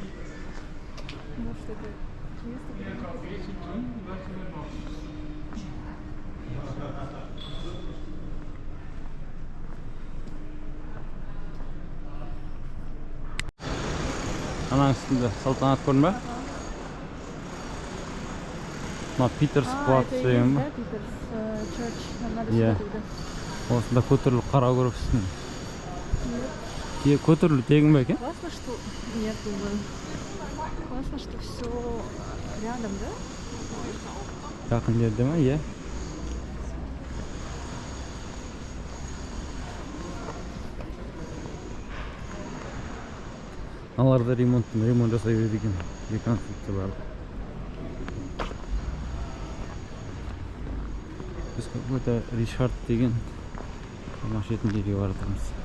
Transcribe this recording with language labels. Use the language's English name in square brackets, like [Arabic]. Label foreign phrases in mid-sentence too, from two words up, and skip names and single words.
[Kazakh] Ананың үстінде салтанат көрдің бе? Мына Питерс плац деген ба? Питерс Чорч. Иә. Осында көтеріліп қара көріп үстінен. Көтеріліп тегін бе екен? [Russian] Классно, что... Нет, думаю. Классно, что все рядом, да? [Kazakh] Жақын жерде ма? Иә. Аларда ремонт жасай береді екен. Реконструкцияларды. Біз какой-то Ришард деген тамаша жерге барып тұрмыз.